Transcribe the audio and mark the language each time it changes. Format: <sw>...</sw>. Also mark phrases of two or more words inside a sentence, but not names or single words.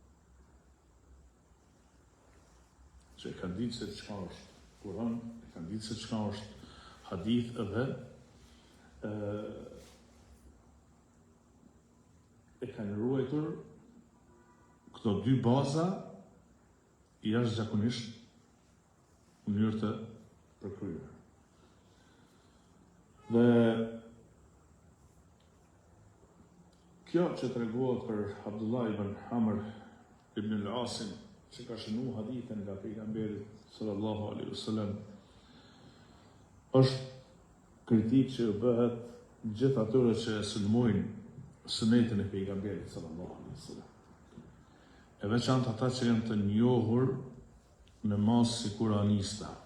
<sq>Që e kanë ditë se çka është Kur'an, e kanë ditë se çka është hadith edhe e kanë ruajtur këto dy baza jashtëzakonisht në mënyrë të përkryer. Dhe kjo që treguohet për Abdullah ibn Amr ibn al-Asin, që ka shënuar hadithin nga pejgamberi</sq> <ar>صلى الله عليه وسلم,</ar> <sq>është kritikë që bëhet gjithë atyre që sulmojnë sunetin e pejgamberit</sq> <ar>صلى الله عليه وسلم.</ar> <sq>E veçantë ata që janë të njohur në masë si kuranista.</sq>